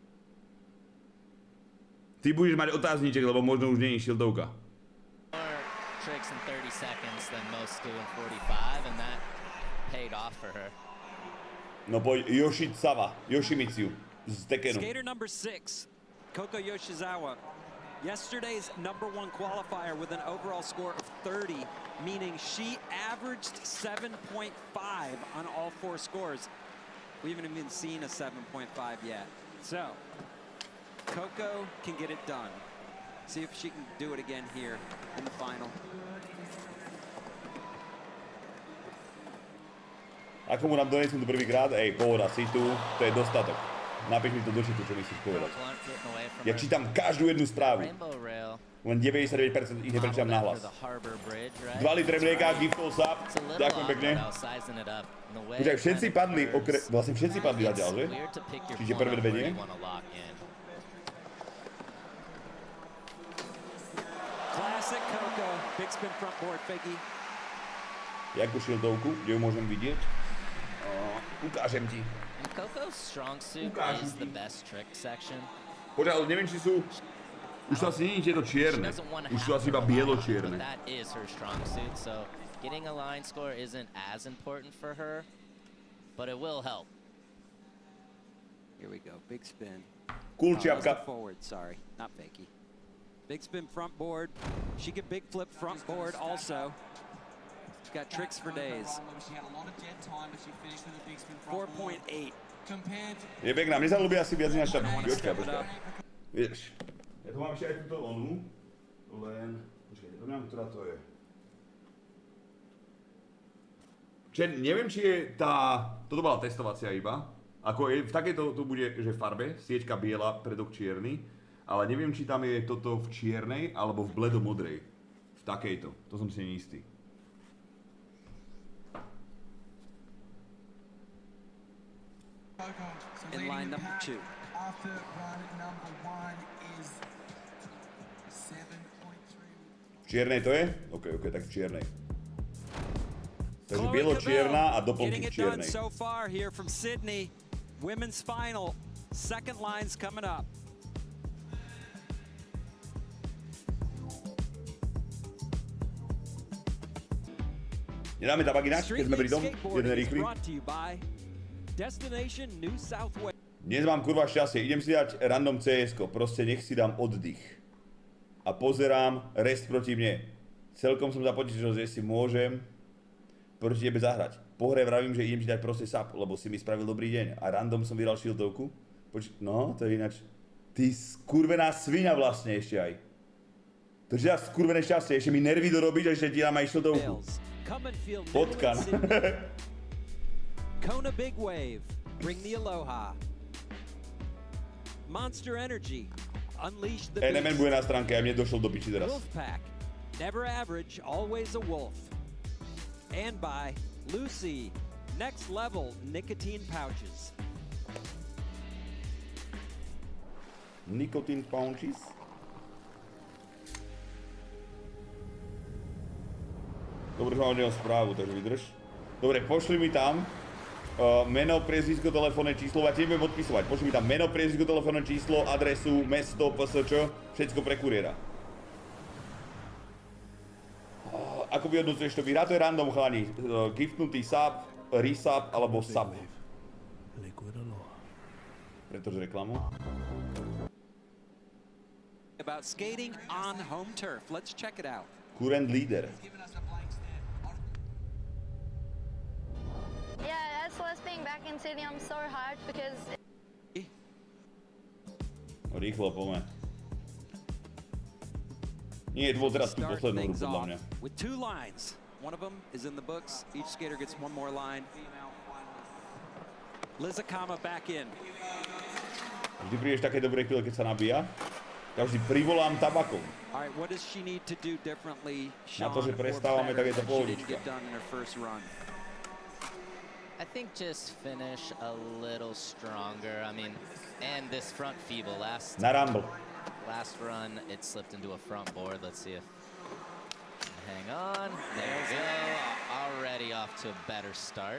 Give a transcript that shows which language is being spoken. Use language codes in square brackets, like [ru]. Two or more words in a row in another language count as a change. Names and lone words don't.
[sk] Ty budeš mať otázniček, lebo možno už nie je šiltovka. [en] More tricks in 30 seconds than most do in 45, and that paid off for her. [sk] No poď, Yoshimitsu z Tekenu. [en] Skater number 6, Koko Yoshizawa. Yesterday's #1 qualifier with an overall score of 30, meaning she averaged 7.5 on all 4 scores. We haven't even seen a 7.5 yet. So, Koko can get it done. See if she can do it again here in the final. [sk] Ako mu nám donesím to prvýkrát? Ej, pohoda, si tu, to je dostatok. Napíš mi to do čitu, čo myslíš povedať. Ja čítam každú jednu správu. Len 99% ich neprečítam nahlas. 2 litre mlieka, giftol sa. Ďakujem pekne. Počkaj, všetci padli, vlastne všetci padli zatiaľ, že? Čiže prvé dve nie? [en] Classic Koko, big spin front board, fakie. [sk] Jakú šiltovku, kde ju môžem vidieť? Ukážem ti. [en] And Koko's strong suit is the best trick section. [sk] Počkaj, ale neviem, či sú... Už sú asi nie tieto čierne. Už sú asi iba bielo-čierne. [en] That is her strong suit, so getting a line score isn't as important for her, but it will help. Here we go, big spin. Cool That's the [sk] čiapka. [en] forward, sorry, not fakie. Big spin front board. She could big flip front board also. She's got tricks for days. 4.8. [sk] Je pekná, mne sa ľúbi asi viac než tá biočka, počkaj. Vieš, ja tu mám ešte aj túto onu, len... Počkaj, To neviem, ktorá to je. Neviem, či je tá... Toto bola testovacia iba. Ako je, v takejto to bude, že v farbe, sieťka biela, predok čierny. Ale neviem, či tam je toto v čiernej, alebo v bledomodrej. V takejto. To som si neistý. [en] In line number 2. After run number 1 is 7.3. [sk] V čiernej to je? OK, tak v čiernej. Takže bielo-čierna a doplnky v čiernej. [en] So far here from Sydney, women's final, second line's coming up. [sk] Nedáme tabak ináč, keď sme pri tom? Jeden rýchly. Dnes mám kurva šťastie, idem si dať random CS-ko, proste nech si dám oddych. A pozerám Restt proti mne. Celkom som započítal, že si môžem proti tebe zahrať. Po hre vravím, že idem ti dať proste sap, lebo si mi spravil dobrý deň. A random som vyhral shieldovku. No, to je ináč. Ty skurvená sviňa vlastne ešte aj. To je skurvené šťastie, ešte mi nervy dorobíš a ešte ti dám aj shieldovku. Potkan. [en] Kona Big Wave, bring the aloha. Monster Energy, unleash the beast. [sk] NMN bude na stránke, a mne došlo do piči teraz. [en] Wolfpack, never average, always a wolf. And by Lucy, next level nicotine pouches. Nicotine pouches. [sk] Dobre, že mám od neho správu, takže vydrž. Dobre, pošli mi tam meno, priezvisko, telefónne číslo, a ti nebudem odpisovať. Pošli mi tam meno, priezvisko, telefónne číslo, adresu, mesto, PSČ, všetko pre kuriéra. Ako vyhodnocuješ to? Vyhrá to je random, chlani. Giftnutý sap, resap alebo sap. Pretože reklamu. [en] About skating on home turf. Let's check it out. Current leader. Yeah, SLS being back in Sydney, I'm so hyped because... [sk] Rýchlo, poďme. Nie, to bol teraz tú poslednú hru, podľa mňa. [en] With 2 lines. One of them is in the books. Each skater gets 1 more line. Lizakama back in. [sk] Vždy prídeš také dobré chvíle, keď sa nabíja. Ja vždy privolám tabakom. [en] All right, what does she need to do differently, [sk] Na to, že prestávame, tak je to pohodička. [en] I think just finish a little stronger. I mean, and this front feeble last run, it slipped into a front board. Let's see if hang on. There we go. Already off to a better start.